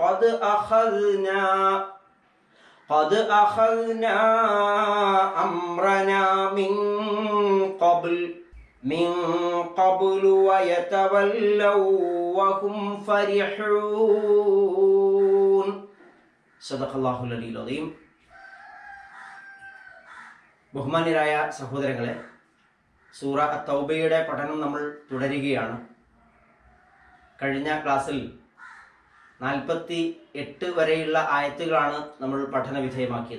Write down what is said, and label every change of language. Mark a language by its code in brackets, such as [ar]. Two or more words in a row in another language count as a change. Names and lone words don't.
[ar] قد أخذنا أمرنا من قبل ويتولوا وهم فرحون. صدق الله العلي العظيم. [ml] ബഹുമാന്യരായ സഹോദരങ്ങളെ, സൂറ അത്തൗബയുടെ പഠനം നമ്മൾ തുടരുകയാണ്. കഴിഞ്ഞ ക്ലാസ്സിൽ 48 വരെയുള്ള ആയത്തുകളാണ് നമ്മൾ പഠന വിധേയമാക്കിയത്.